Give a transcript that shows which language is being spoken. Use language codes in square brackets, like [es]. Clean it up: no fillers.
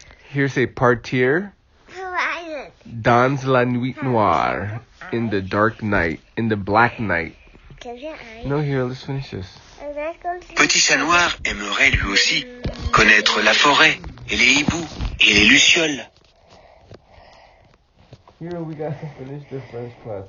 [en] Here say [fr] partir dans la nuit noire, [en] in the dark night, in the black night. No, here, let's finish this. [fr] Petit chat noir aimerait lui aussi connaître la forêt et les hiboux et les lucioles. [en] Here, we gotta finish the French class.